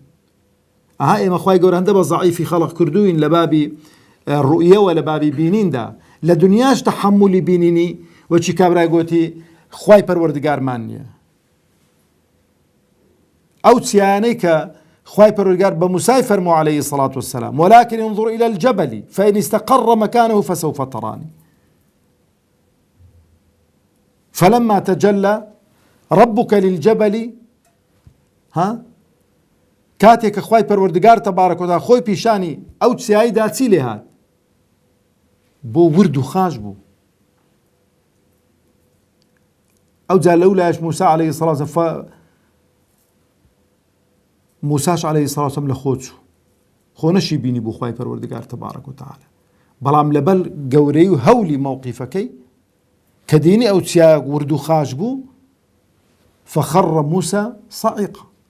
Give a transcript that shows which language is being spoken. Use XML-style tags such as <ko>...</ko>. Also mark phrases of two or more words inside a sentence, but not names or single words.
<ckb>ئەها ئێمە خوای گەورە هەندە بە زەعیفی خەڵق کردوین لە بابی ڕوئیەوە، لە بابی بینیندا، لە دنیاش تەحەمولی بینینی وەچی کابرای گوتی خوای پەروەردگارمان نییە. ئەو چیانەی کە خوای پەروەردگار بە موسای فەرموو</ckb> <ar>عەلەیهی سەڵات وەسەلام وەلاکن انظر إلى الجبل فإن استقر مكانه فسوف تراني فلما تجلى ربك للجبل</ar> <ckb>کاتێک کە خوای پەروەردگار</ckb> <ar>تەبارەک و تەعالا</ar> <ckb>خۆی پیشانی ئەو چیاییدا چی لێ هات؟ بۆ ورد و خاش بوو. ئەو جا لەو لایەش موسا</ckb> <ar>عەلەیهی سەڵات وسەلام</ar> <ckb>موساش</ckb> <ar>عەلەیهی سەڵات وسەلام</ar> <ckb>لە خۆ چوو، خۆ نەشی بینی بوو خوای پەروەردگار</ckb> <ar>تەبارەک و تەعالا،</ar> <ckb>بەڵام لەبەر گەورەی و هەولی موقیفەکەی کە دینی ئەو چیایە ورد و خاش بوو</ckb> <ar>فخر موسى صعقا.</ar>